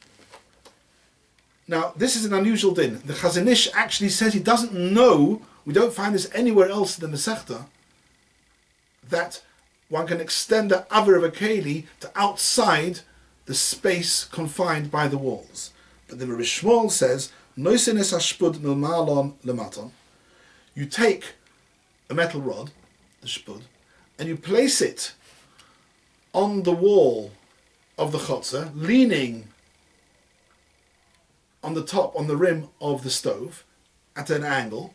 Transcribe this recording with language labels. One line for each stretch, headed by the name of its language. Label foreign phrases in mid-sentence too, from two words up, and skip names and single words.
English: Now, this is an unusual din. The Chazon Ish actually says he doesn't know, we don't find this anywhere else in the Masechta, that one can extend the avir of a keli to outside the space confined by the walls. But the Rabbi Shmuel says,
Hebrew: נותנין השפוד מלמעלן למטן.
English: You take a metal rod, the shpud, and you place it on the wall of the chotzer, leaning on the top, on the rim of the stove, at an angle.